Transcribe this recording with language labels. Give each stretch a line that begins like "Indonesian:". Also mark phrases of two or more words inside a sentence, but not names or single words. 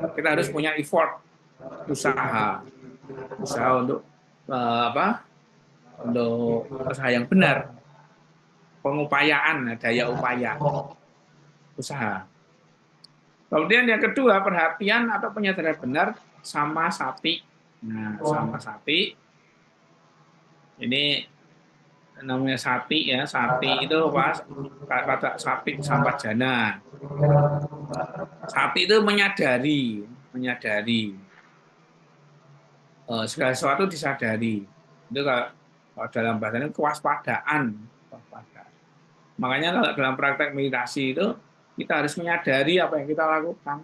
Indonesian: Kita harus punya effort, usaha untuk untuk usaha yang benar, pengupayaan, daya upaya usaha. Kemudian yang kedua, perhatian atau penyadaran benar
Pali: sama sati.
Indonesian: Nah,
Pali: sama sati
Indonesian: ini namanya sati ya. Sati itu kata
Pali: sati sampajana.
Indonesian: Sati itu menyadari segala sesuatu disadari. Itu kalau dalam bahasanya kewaspadaan. Makanya kalau dalam praktek meditasi itu kita harus menyadari apa yang kita lakukan.